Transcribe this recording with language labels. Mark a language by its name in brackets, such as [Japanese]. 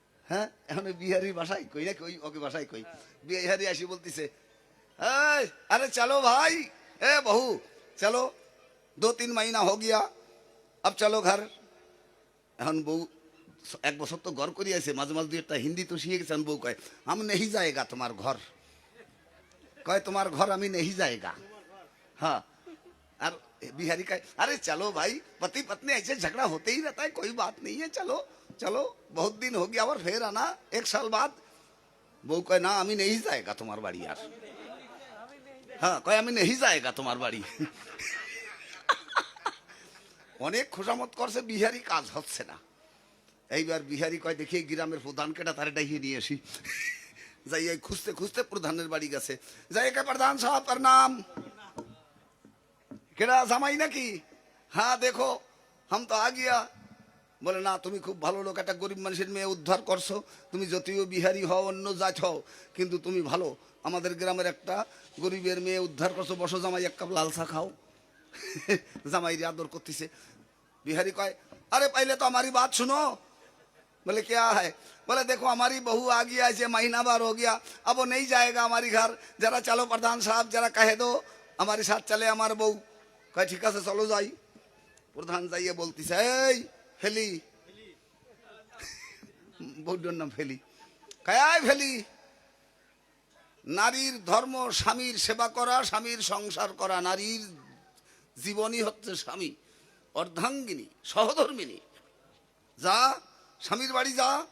[Bangla] হ্যাঁ, এখন ওই বিহারি বাসায় কই না, কই ওকে বাসায় কই, বিহারি আসি বলতেছে, [Hindi] अरे चलो भाई, ए बहू चलो, 2-3 महीना हो गया, अब चलो घर। [Bangla] এখন বউ 1 বছর তো ঘর করি আছে, মাঝে মাঝে 2-1টা হিন্দি তো শিখে গেছেন। বউ কয় [Hindi] हम नहीं जाएगा [Bangla] তোমার ঘর, কয় তোমার ঘর আমি [Hindi] नहीं जाएगा। हाँ, [Bangla] আর [Hindi] बिहारी कहे अरे चलो भाई, पति पत्नी ऐसे झगड़ा होते ही रहता है, कोई बात नहीं है, चलो चलो, बहुत दिन हो गया और फिर आना 1 साल बाद। [Bangla] বউ কয় না আমি [Hindi] नहीं जाएगा [Bangla] তোমার বাড়ি আর। হ্যাঁ, কয় আমি नहीं जाएगा তোমার বাড়ি। অনেক খোসামত করছে, বিহারি কাজ হচ্ছে না। এইবার বিহারি কয় দেখি গ্রামের প্রধান কেটা, তারে ডাইয়ে নিয়ে আসি। যাই এই খুঁজতে খুঁজতে প্রধানের বাড়ি গেছে, যাই কে প্রধান সাহেব প্রণাম। কেডা জামাই নাকি? হ্যাঁ দেখো [Hindi] हम तो आ गया। [Bangla] বলে না, তুমি খুব ভালো লোক, একটা গরিব মানুষের মেয়ে উদ্ধার করছো, তুমি যদিও বিহারি হও, অন্য জাত হও, কিন্তু তুমি ভালো, আমাদের গ্রামের একটা গরিবের মেয়ে উদ্ধার করছো, বসো জামাই, 1 কাপ লাল চা খাও। জামাই আদর করতেছে। বিহারি কয় আরে পাইলে তো আমারই বাত শুনো, [Hindi] बोले क्या है? बोले देखो हमारी बहू आ गया, ऐसे महीना भर हो गया, अब वो नहीं जाएगा हमारी घर, जरा चलो प्रधान साहब जरा कह दो हमारे साथ चले हमारे बहू। कहे ठीक है चलो जाई। [Bangla] প্রধান যাইয়ে বলতিছে এই ফেলি, বউটার নাম ফেলি। কয় ফেলি, নারীর ধর্ম স্বামীর সেবা করা, স্বামীর সংসার করা, নারীর জীবনই হচ্ছে স্বামী, অর্ধাঙ্গিনী সহধর্মিনী, যা স্বামীর বাড়ি যা।